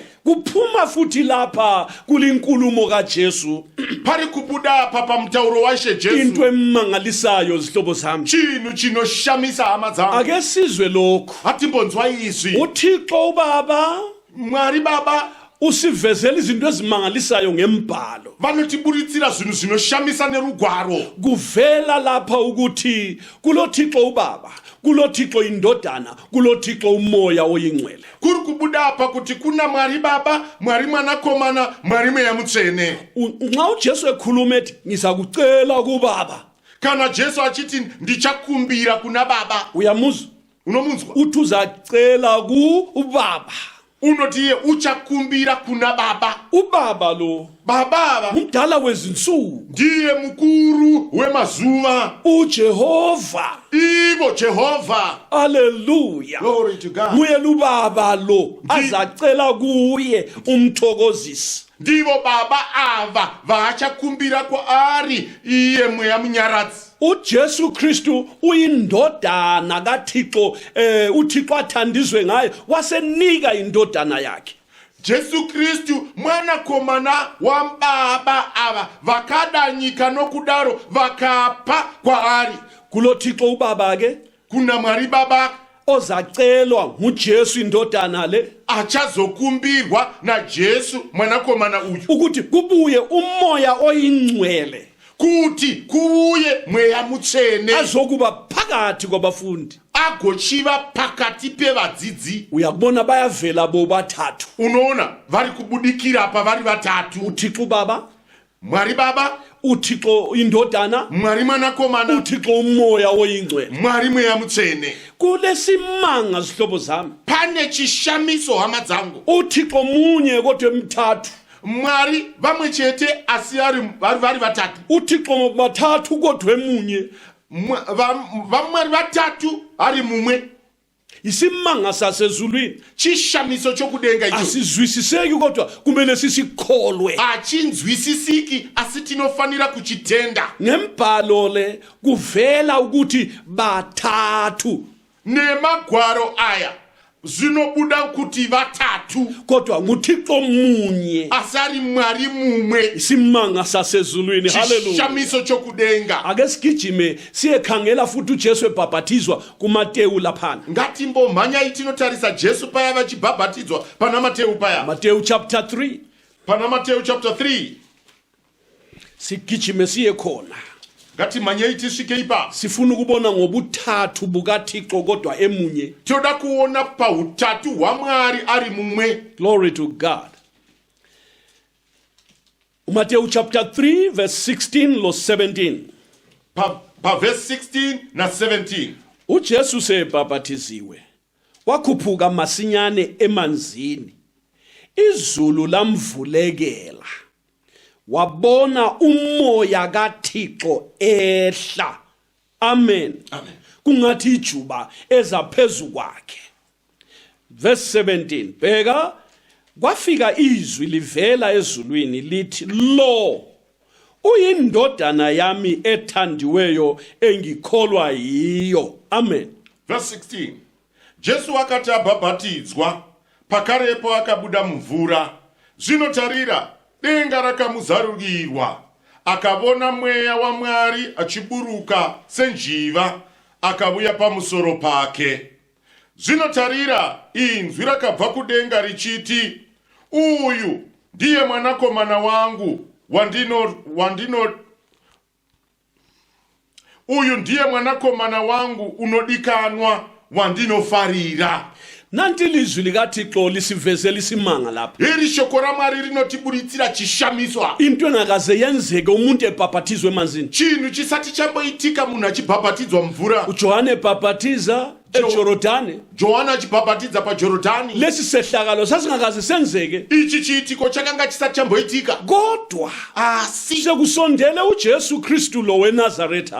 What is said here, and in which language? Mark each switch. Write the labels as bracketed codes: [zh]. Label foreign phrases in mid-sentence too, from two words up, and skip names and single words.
[nd] Kuphuma futhi lapha kulinkulumo kaJesu [sn] pari kubuda apa pamutauro waIshe Jesu [nd] into emangalisayo zihlobo zami. [sn] Chinhu chinoshamisa hama dzangu. [nd] Ake sizwe lokho. [sn] Hatimbonzwa izvi. [nd] uThixo uBaba [sn] Mwari Baba [nd] usivezela izinto ezimangalisayo ngembhalo. [sn] Vanotiburitsira zvinhu zvinoshamisa nerugwaro. [nd] Kuvela lapha ukuthi kuloThixo uBaba, kuloThixo indodana, kuloThixo umoya oyingcwele. [sn] Kuri kubuda apa kuti kuna Mwari Baba, Mwari Mwanakomana, Mwari Mweya Mutsvene. [nd] Nxa uJesu ekhuluma ethi ngizakucela kuBaba, [sn] kana Jesu achiti ndichakumbira kuna baba, [nd] uyamuzwa [sn] unomunzwa, [nd] uthi uzacela kubaba. [sn] unoti iye uchakumbira kuna baba. [nd] Ubaba lo [sn] Baba [nd] umdala wezinsuku, [sn] ndiye mukuru wemazuva, [nd] uJehova. [sn] ivo Jehova. [nd] Haleluya. [en] Glory to God. [nd] Nguye ubaba lo azacela kuye umthokozisi. [sn] Ndivo baba ava vachakumbira kwaari iye mweya munyaradzi. [nd] uJesu Kristu uyindodana kaThixo, uThixo athandizwe ngaye wasenika indodana yakhe. [sn] Jesu Kristu mwanakomana wa baba ava vakadanyika nokudaro vakapa kwaari. [nd] Kulo Thixo ubaba ke [sn] Kuna Mwari baba [nd] ozacelwa nguJesu indodana le [sn] achazokumbirwa na Jesu mwanakomana uyu, [nd] ukuthi kubuye umoya oyingcwele [sn] kuti kuuye mweya mutsvene [nd] azokuba phakathi kwabafundi. [sn] agochiva pakati pevadzidzi. [nd] Uyakubona bayavela bo bathathu, [sn] Unoona vari kubudikira apa vari vatatu, [nd] uThixo baba, [sn] Mwari baba, [nd] uThixo indodana, [sn] Mwari mwanakomana, [nd] uThixo umoya oyingcwele. [sn] Mwari mweya mutsvene. [nd] Kulesimanga zihlobo zami, [sn] Pane chishamiso hama dzangu, [nd] uThixo munye kodwa emthathu, [sn] Mwari vamwe chete asi vari vatatu, [nd] uThixo bathathu kodwa emunye. [sn] vamwari vatatu ari mumwe. [nd] Isimanga sasezulwini [sn] Chishamiso chokudenga icho [nd] asizwisiseki kodwa kumele sisikholwe. [sn] achinzwisisiki asi tinofanira kuchitenda. [nd] Ngembhalo le kuvela ukuthi bathathu [sn] Nemagwaro aya zvinobuda kuti vatatu [nd] kodwa nguThixo munye. [sn] asari Mwari mumwe. [nd] Isimanga sasezulwini. Haleluya. [sn] Chishamiso chokudenga. [nd] Ake sigijime siyekhangela futhi uJesu ebhabhatizwa kuMateyu laphana. [sn] Ngatimbomhanya itinotarisa Jesu paya vachibhabhatidzwa pana Mateu paya. [en] Matthew chapter 3. [sn] Pana Mateu chapter 3. [nd] Sigijime siye khona. [sn] Ngatimhanyei tisvike ipa. [nd] Sifuna ukubona ngobuthathu bukaThixo kodwa emunye. [sn] Toda kuona pautatu hwaMwari ari mumwe. [en] Glory to God. Matthew chapter 3 verse 16 lo 17. [sn] Pa verse 16 na 17. [nd] uJesu sebhabhatiziwe wakhuphuka masinyane emanzini, izulu lamvulekela, wabona umoya kaThixo ehla. Amen. [sn] Amen. [nd] Kungathi ijuba ezaphezu kwakhe. Verse 17. Bheka, kwafika izwi livela ezulwini lithi, lo uyindodana yami ethandiweyo engikholwa yiyo. Amen. [sn] Verse 16. Jesu akati abhabhatidzwa, pakarepo akabuda mvura. Zvinotarira, denga rakamuzarurwa. Akabona mweya waMwari achiburuka senjiva, akauya pamusoro pake. Zvinotarira, inzwi rakabva kudenga richiti, uyu ndiye mwanakomana wangu uyu ndiye mwanakomana wangu unodikanwa wandinofarira. [nd] Nanti ilizwi likaThixo lisivezela isimanga lapha. [sn] Iri shoko raMwari rinotiburitsira chishamiswa. [nd] Into engakaze yenzeke umuntu ebhabhatizwe emanzini. [sn] Chinhu chisati chamboitika munhu achibhabhatidzwa mvura. [nd] uJohane ebhabhatiza eJorodani. [sn] Johana achibhabhatidza paJorodhani. [nd] Lesi sehlakalo sasingakaze senzeke. [sn] Ichi chiitiko chakanga chisati chamboitika. [nd] Kodwa [sn] Asi [nd] sekusondele uJesu Kristu lo weNazaretha.